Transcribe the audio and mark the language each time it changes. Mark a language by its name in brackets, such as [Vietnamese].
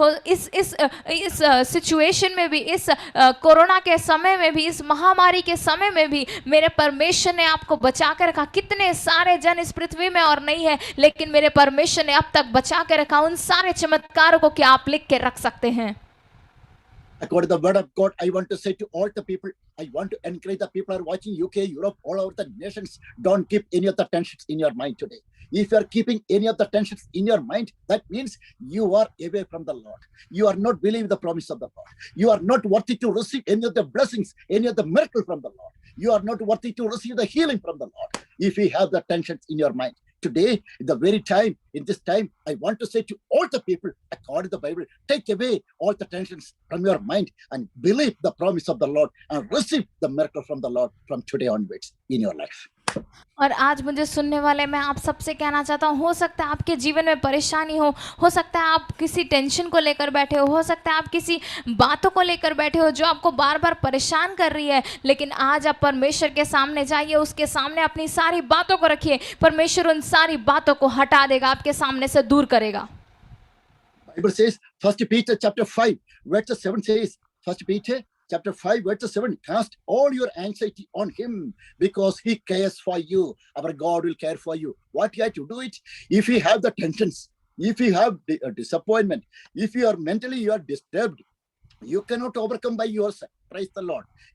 [Hindi] इस सिचुएशन में भी, इस कोरोना के समय में भी, इस महामारी के समय में भी मेरे परमेश्वर ने आपको बचा कर रखा। कितने सारे जन इस पृथ्वी में और नहीं है, लेकिन मेरे परमेश्वर ने अब तक बचा कर रखा। उन सारे चमत्कारों को क्या आप लिख के रख सकते हैं? [English] According to the word of God, I want to say to all the people, I want to encourage the people who are watching UK, Europe, all over the nations, don't keep any of the tensions in your mind today. If you are keeping any of the tensions in your mind, that means you are away from the Lord. You are not believing the promise of the Lord. You are not worthy to receive any of the blessings, any of the miracle from the Lord. You are not worthy to receive the healing from the Lord. If you have the tensions in your mind. Today, in the very time, in this time, I want to say to all the people, according to the Bible, take away all the tensions from your mind and believe the promise of the Lord and receive the miracle from the Lord from today onwards in your life. [Hindi] और आज मुझे सुनने वाले मैं आप सबसे कहना चाहता हूँ, हो सकता है आपके जीवन में परेशानी हो सकता है आप किसी टेंशन को लेकर बैठे हो सकता है आप किसी बातों को लेकर बैठे हो जो आपको बार बार परेशान कर रही है, लेकिन आज आप परमेश्वर के सामने जाइए, उसके सामने अपनी सारी बातों को रखिए, परमेश्वर उन सारी बातों को हटा देगा, आपके सामने से दूर करेगा। [English] Bible says, First Peter chapter 5, verse 7 says, First Peter chapter 5, verse 7, cast all your anxiety on him because he cares for you. Our God will care for you. What you have to do it? If you have the tensions, if you have disappointment, if you are mentally you are disturbed, you cannot overcome by yourself. Praise the Lord.